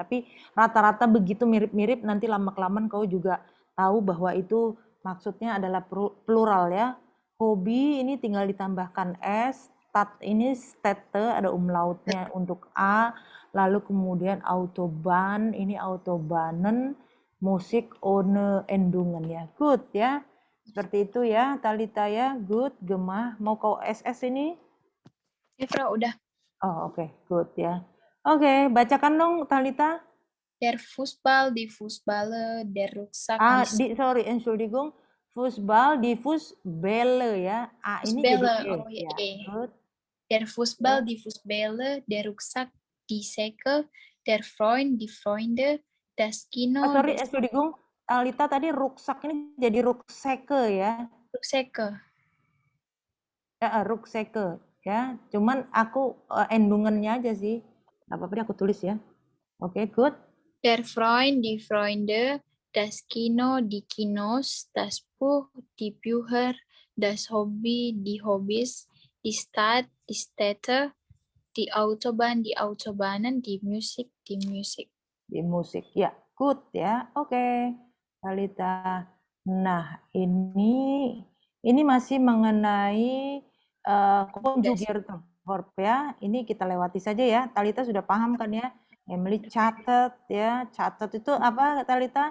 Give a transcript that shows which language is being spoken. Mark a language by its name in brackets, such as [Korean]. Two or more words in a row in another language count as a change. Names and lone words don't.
[Indonesian] Tapi rata-rata begitu mirip-mirip, nanti lama-kelamaan kau juga tahu bahwa itu maksudnya adalah plural ya. Hobi ini tinggal ditambahkan S, tat ini stete ada umlautnya untuk A, lalu kemudian autobahn ini autobahnen, [German] musik ohne Endungen [Indonesian] ya. Good ya. Seperti itu ya, Talita ya. Good, gemah. Mau kau SS ini? Ya, Frau. Udah. Oh, oke. Good ya. Oke, bacakan dong, Talita. [German] Der Fußball, die Fußballer, der Rucksack, die Sorry, Entschuldigung. Fußball, die Fußbälle ya. [Indonesian] A ini jadi [German] Fußballer. [Indonesian] E. Oh, ya, Ya, E. good. [German] Der Fußball, [Indonesian] Ya. [German] die Fußballer, der Rucksack, die Säcke, der Freund, die Freunde, das Kino, [Indonesian] Sorry, [German] das Entschuldigung. [Indonesian] Talita tadi ruksak ini jadi rukseke ya. [German] Rucksäcke. [Indonesian] Ya, rukseke ya. Cuman aku endungannya aja sih. Gak apa-apa deh aku tulis ya. Oke, good. [German] Der Freund, die Freunde, das Kino, die Kinos, das Buch, die Bücher, das Hobby, die Hobbys, die Stadt, die Städte, die Autobahn, die Autobahnen, die Musik, die Musik. [Indonesian] Di musik ya, good ya. Oke, Talita. Nah, ini masih mengenai [English] conjugate verb [Indonesian] ya. Ini kita lewati saja ya. Talita sudah paham kan ya? Emily catat ya. Catat itu apa Talita?